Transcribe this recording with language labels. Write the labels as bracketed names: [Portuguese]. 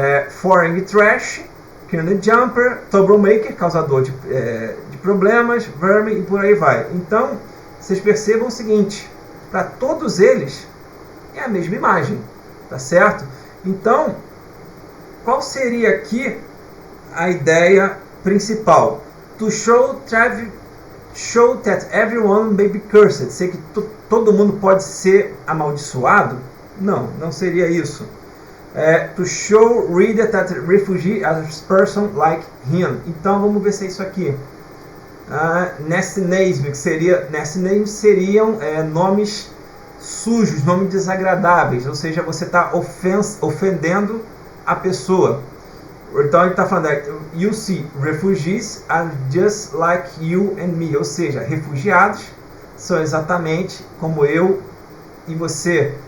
[English] Foreign trash, criminal jumper, troublemaker, [Portuguese] causador de problemas, verme e por aí vai. Então, vocês percebam o seguinte, para todos eles é a mesma imagem, tá certo? Então, qual seria aqui a ideia principal? [English] To show that everyone may be cursed. [Portuguese] Ser que todo mundo pode ser amaldiçoado? Não seria isso. [English] To show reader that refugee as person like him. [Portuguese] Então vamos ver se é isso aqui. [English] Nasty names, [Portuguese] que seria, nasty names seriam nomes sujos, nomes desagradáveis, ou seja, você está ofendendo a pessoa. Então ele está falando, [English] you see, refugees are just like you and me, [Portuguese] ou seja, refugiados são exatamente como eu e você.